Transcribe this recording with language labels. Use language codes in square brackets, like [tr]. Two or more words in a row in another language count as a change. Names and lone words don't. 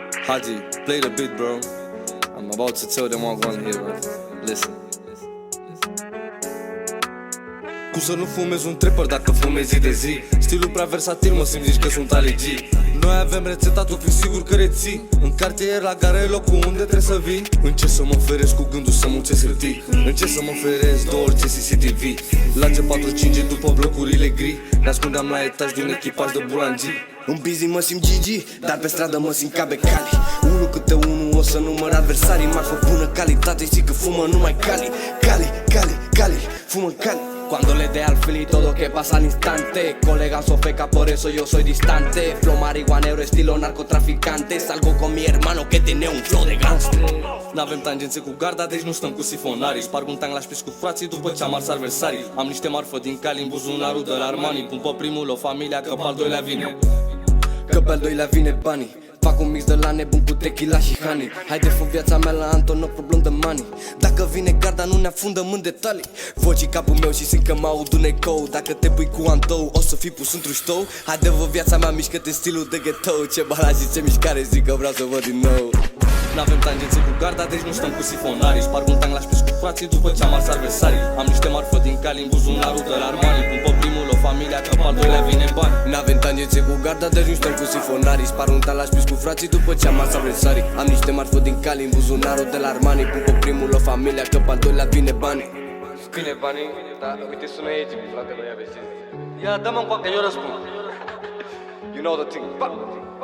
[en] Haji, play the beat, bro. I'm about to tell them what I'm gonna hear, bro. Listen. [ro] Cum să nu fumezi un trapper dacă fumezi zi de zi? Stilul prea versatil, mă simt, zici că sunt alegii. Noi avem rețeta, tu fi sigur că reții. În cartier, la gara e locul unde trebuie să vii. Încerc să mă feresc cu gândul să muncesc hârtii. Încerc să mă feresc de orice CCTV. La G45 după blocurile gri. Ne ascundeam la etaj de un echipaj de bulangii. În busy mă simt Gigi, dar pe stradă mă simt ca Becali. Unul câte unul o să număr adversarii. Marfă bună calitate, știi că fumă numai Cali. Cali, fumă Cali. [es] Cuando le dé al fili todo que pasa al instante. Colegas o feca, por eso yo soy distante. Flow marihuanero, estilo narcotraficante. Salgo con mi hermano que tiene un flow de gangster. [ro] N-avem tangențe cu garda, deci nu stăm cu sifonarii. Sparg un tang la șpiț cu frații după ce am ars adversarii. Am niște marfă din Cali în buzunarul de la Armani. Pun pe primul o familia, că pe al doilea vine. Că pe al doilea vine banii. Fac un mix de la nebun cu tequila și honey. Haide fă viața mea la Anton, [en] no problem [ro] de money. Dacă vine garda nu ne afundăm în detalii. Vocii capul meu și simt că mă aud un ecou. Dacă te pui cu antou, o să fii pus într-un ștou. Haide vă viața mea, mișcă-te în stilul de ghetto. Ce bala și ce mișcare, zic că vreau să văd din nou. N-avem tangențe cu garda, deci nu stăm cu sifonarii. Sparg un tang la șpiț cu frații după ce am ars adversarii. Am niște marfă din Cali în buzunarul de la Armani. Pun pe primul o familia, că pe al doilea vine bani. N-avem tangențe cu garda, deci nu stăm cu sifonarii. Sparg un tang la șpiț cu frații după ce am ars adversarii. Am niște marfă din Cali în buzunarul de la Armani. Pun pe primul o familia, că pe al doilea vine bani. Vine banii, da, uite sună Egypt, frate, noi aveți. Ia, dă-mă încoacă, eu răspund. [en] You know the thing.